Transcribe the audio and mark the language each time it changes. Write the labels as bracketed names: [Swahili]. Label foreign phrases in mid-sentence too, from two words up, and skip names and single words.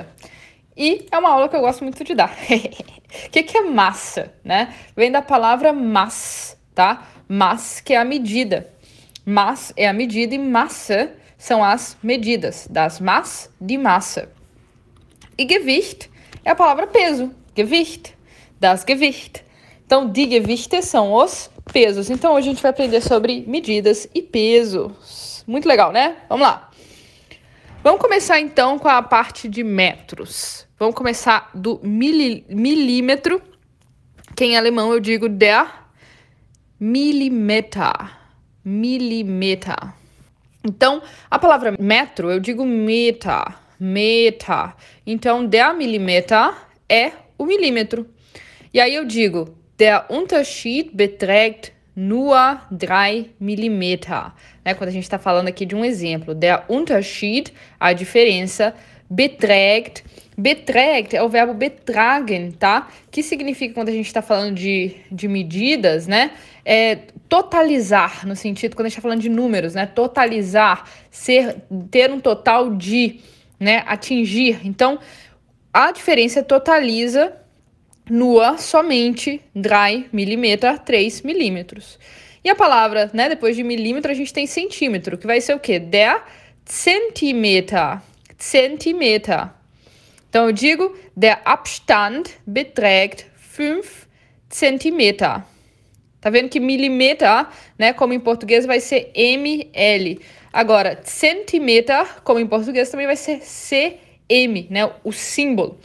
[Portuguese] E é uma aula que eu gosto muito de dar. O que é massa, né? Vem da palavra Maß, tá? Maß, que é a medida. Maß é a medida e Masse são as medidas. [German] Das Maß, die Masse. [Portuguese] E Gewicht é a palavra peso. [German] Gewicht, das Gewicht. Então, die Gewichte [Portuguese] são os pesos. Então, hoje a gente vai aprender sobre medidas e pesos. Muito legal, né? Vamos lá. Vamos começar, então, com a parte de metros. Vamos começar do milímetro, que em alemão eu digo [German] der Millimeter. [Portuguese] Millimeter. Então, a palavra metro eu digo meter. Meter. Então, [German] der Millimeter [Portuguese] é o milímetro. E aí eu digo, [German] der Unterschied beträgt nur 3 Millimeter. [Portuguese] Né? Quando a gente está falando aqui de um exemplo. [German] Der Unterschied, [Portuguese] a diferença, [German] beträgt. [Portuguese] Beträgt é o verbo betragen, tá? Que significa, quando a gente está falando de medidas, né? É totalizar, no sentido, quando a gente está falando de números, né? Totalizar, ter um total de, né? Atingir. Então, a diferença totaliza nur, somente, 3 Millimeter, 3 milímetros. E a palavra, né, depois de milímetro, a gente tem centímetro, que vai ser o quê? [German] Der Zentimeter. Zentimeter. [Portuguese] Então, eu digo, [German] der Abstand beträgt 5 Zentimeter. [Portuguese] Tá vendo que milímetro, né, como em português, vai ser ml. Agora, centímetro, como em português, também vai ser cm, né, o símbolo.